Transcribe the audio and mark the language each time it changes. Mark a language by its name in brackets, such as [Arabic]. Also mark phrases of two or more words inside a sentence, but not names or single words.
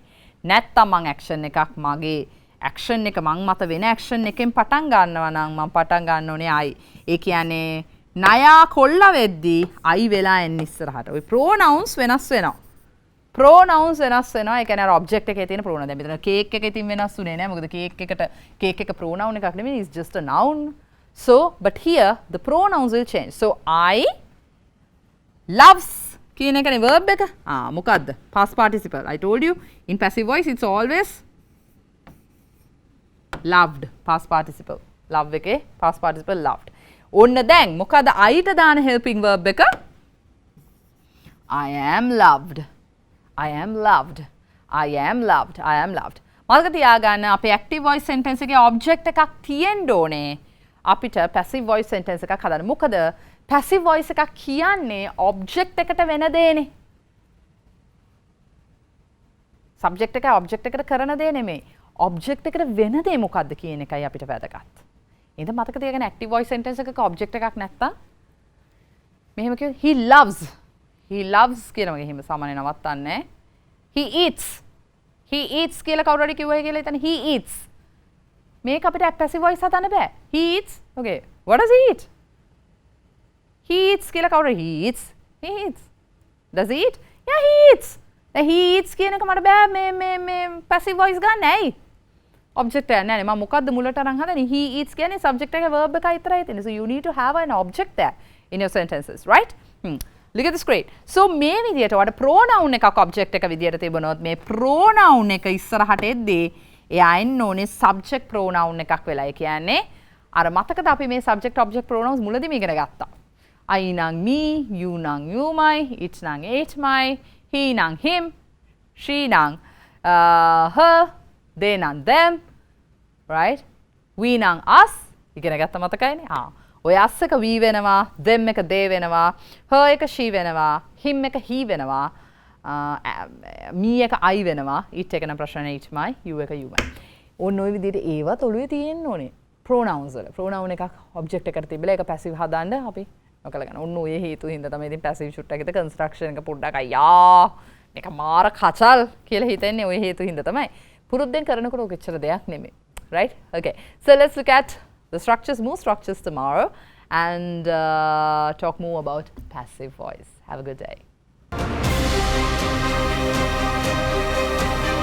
[Sinhala] නැත්තම් මං action එකක් මගේ action එක මං මත වෙන action එකෙන් පටන් ගන්නවා නම් මං පටන් ගන්න ඕනේ I. ඒ කියන්නේ ණයා කොල්ල වෙද්දී I වෙලා එන්නේ ඉස්සරහට. ওই pronouns වෙනස් වෙනවා. pronouns වෙනස් වෙනවා. ඒ කියන්නේ අර object එකේ තියෙන pronoun. දැන් මෙතන cake එකේ තින් වෙනස් උනේ නෑ. මොකද cake එක pronoun එකක් නෙමෙයි. [English] It's just a noun. So, but here the pronouns will change. So I loves [Sinhala] කියන එකනේ verb එක. මොකද්ද? [English] Past participle. I told you in passive voice it's always loved. Past participle. Love එකේ past participle loved. [Sinhala] ඔන්න දැන් මොකද Iට දාන [English] helping verb [Sinhala] එක? [English] I am loved. I am loved. I am loved. I am loved. [Sinhala] මතක තියාගන්න අපේ [English] active voice sentence [Sinhala] එකේ object එකක් තියෙන්න ඕනේ. අපිට [English] passive voice sentence [Sinhala] එකක් හදන්න. මොකද [English] passive voice [Sinhala] එකක් කියන්නේ object එකට වෙන දේනේ. subject එක object එකට කරන දේ නෙමෙයි. object එකට වෙන දේ මොකද්ද කියන එකයි අපිට වැදගත්. එහෙනම් මතක තියාගන්න [English] active voice sentence [Sinhala] එකක object එකක් නැත්තම් මෙහෙම කියු [English] he loves. He loves [Sinhala] කියලා මගේ හිම සාමාන්‍ය නවත්තන්නේ. [English] He eats. He eats [Sinhala] කියලා කවුරු හරි කිව්වයි කියලා හිතන්න [English] he eats. [Sinhala] මේක අපිට [English] passive voice [Sinhala] හදන්න බෑ. [English] He eats. Okay. What does he eat? He eats [Sinhala] කියලා කවුරු [English] he eats. He eats. Does he eat? Yeah, he eats. he eats [Sinhala] කියන එක මට බෑ මේ [English] passive voice [Sinhala] ගන්න ඇයි? object එක නෑනේ මම මොකද්ද මුලට අරන් හදන්නේ [English] he eats [Sinhala] කියන්නේ subject එකේ verb එකයි විතරයි තියෙන්නේ. [English] So you need to have an object there in your sentences, right? Look at this great. [Sinhala] So මේ විදියට ඔයාලට pronoun එකක් object එක විදියට තිබුණොත් මේ pronoun එක ඉස්සරහට එද්දී එයා එන්න ඕනේ [English] subject pronoun [Sinhala] එකක් වෙලා. ඒ කියන්නේ අර මතකද අපි මේ [English] subject object pronouns [Sinhala] මුලදීම ඉගෙන ගත්තා. [English] I නම් me, you නම් you my, it නම් it my, he නම් him, she නම් her, they නම් them, right? we නම් us. [Sinhala] ඉගෙන ගත්ත මතකයිනේ? ඔය us එක we වෙනවා, them එක they වෙනවා, her එක she වෙනවා, him එක he වෙනවා, me එක I වෙනවා it එක නම් ප්‍රශ්න itමයි you එක youමයි ඕන්න ඔය විදිහට ඒවත් ඔළුවේ තියෙන්න ඕනේ pronouns වල pronoun එකක් object එකට තිබිලා ඒක passive හදාන්න අපි ඔකල ගන්න ඕන්න ඔය හේතු හින්දා තමයි ඉතින් [English] passive shoot [Sinhala] එකේ construction එක පොඩ්ඩක් අයියා මේක මාර කචල් කියලා හිතන්නේ ඔය හේතු හින්දා තමයි පුරුද්දෙන් කරනකොට ඔක එච්චර දෙයක් නෙමෙයි [English] right okay so let's look at the structures more structures tomorrow and talk more about passive voice have a good day